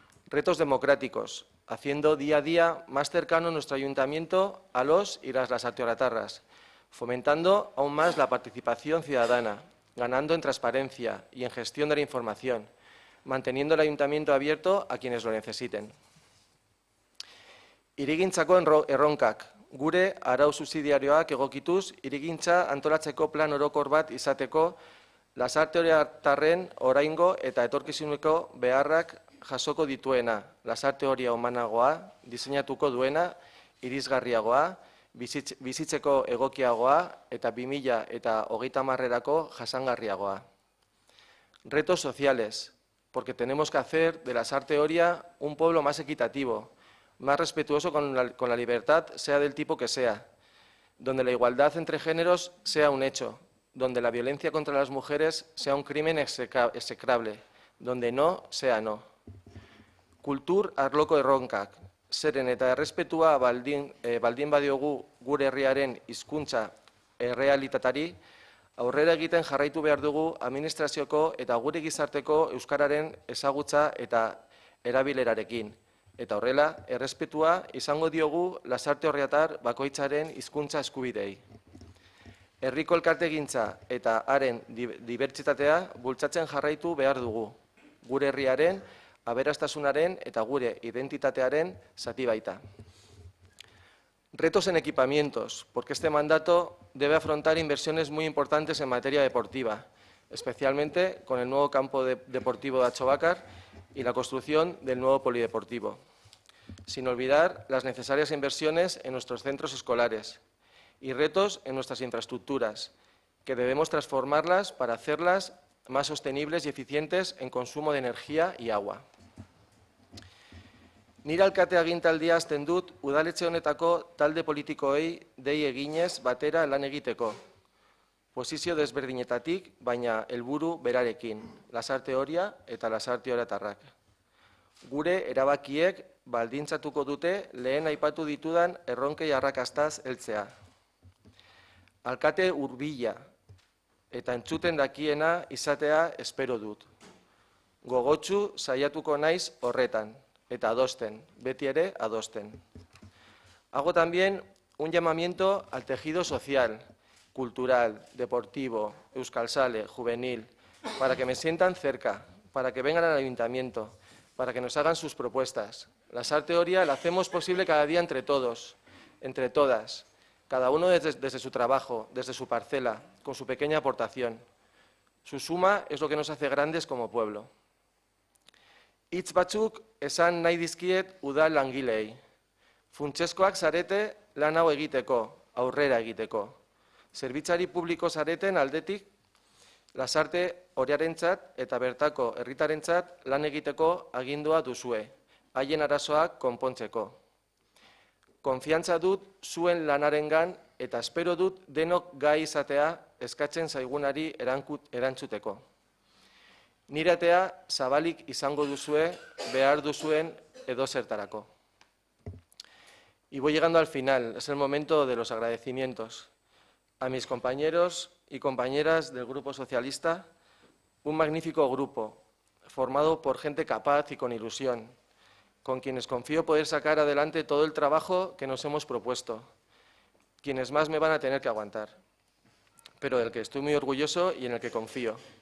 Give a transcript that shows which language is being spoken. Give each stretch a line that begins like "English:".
Spanish: Retos democráticos, haciendo día a día más cercano nuestro ayuntamiento a los y las lasarteoratarras, fomentando aún más la participación ciudadana, ganando en transparencia y en gestión de la información, manteniendo el ayuntamiento abierto a quienes lo necesiten.
Basque: Hirigintzako erronkak, gure arau subsidiarioak egokituz, hirigintza antolatzeko plan orokor bat izateko, lasarteoriatarren oraingo eta etorkizuneko beharrak jasoko dituena, lasarteoria humanagoa, diseinatuko duena, irisgarriagoa, bizitzeko egokiagoa eta 2030erako jasangarriagoa.
Spanish: Retos sociales, porque tenemos que hacer de la Sarteoria un pueblo más equitativo, más respetuoso con la libertad, sea del tipo que sea, donde la igualdad entre géneros sea un hecho, donde la violencia contra las mujeres sea un crimen execrable, donde no sea no.
Basque: Kultur arloko erronkak, zeren eta errespetua baldin badiogu gure herriaren hizkuntza errealitatari, aurrera egiten jarraitu behar dugu administrazioko eta gure gizarteko euskararen ezagutza eta erabilerarekin. Eta horrela, errespetua izango diogu lasarteorriatar bakoitzaren hizkuntza eskubidei. Herriko elkartegintza eta haren dibertsitatea bultzatzen jarraitu behar dugu. Gure herriaren aberastasunaren eta gure identitatearen zati baita.
Spanish: Retos en equipamientos, porque este mandato debe afrontar inversiones muy importantes en materia deportiva, especialmente con el nuevo campo deportivo de Atxobacar y la construcción del nuevo polideportivo. Sin olvidar las necesarias inversiones en nuestros centros escolares y retos en nuestras infraestructuras, que debemos transformarlas para hacerlas más sostenibles y eficientes en consumo de energía y agua.
Basque: Nire alkate agintaldia hasten dut udaletxe honetako talde politikoei dei eginez batera lan egiteko. Posizio desberdinetatik, baina helburu berarekin, Lasarte Oria eta Lasarte Oratarrak. Gure erabakiek baldintzatuko dute lehen aipatu ditudan erronkei arrakastaz heltzea. Alkate hurbila eta entzuten dakiena izatea espero dut. Gogotsu saiatuko naiz horretan. Eta adosten, beti ere adosten.
Spanish: Hago también un llamamiento al tejido social, cultural, deportivo, euskalsale, juvenil, para que me sientan cerca, para que vengan al ayuntamiento, para que nos hagan sus propuestas. Lasarte Oria la hacemos posible cada día entre todos, entre todas, cada uno desde su trabajo, desde su parcela, con su pequeña aportación. Su suma es lo que nos hace grandes como pueblo.
Basque: Hitz batzuk esan nahi dizkiet udal langileei. Funtsezkoak zarete lan hau egiteko, aurrera egiteko. Zerbitzari publiko zareten aldetik, Lasarte Oriarentzat eta bertako herritarentzat lan egiteko agindua duzue, haien arazoak konpontzeko. Konfiantza dut zuen lanarengan eta espero dut denok gai izatea eskatzen zaigunari erantzuteko. Nire atea zabalik izango duzue, behar duzuen edozertarako.
Spanish: Y voy llegando al final, es el momento de los agradecimientos. A mis compañeros y compañeras del Grupo Socialista, un magnífico grupo, formado por gente capaz y con ilusión, con quienes confío poder sacar adelante todo el trabajo que nos hemos propuesto, quienes más me van a tener que aguantar, pero del que estoy muy orgulloso y en el que confío.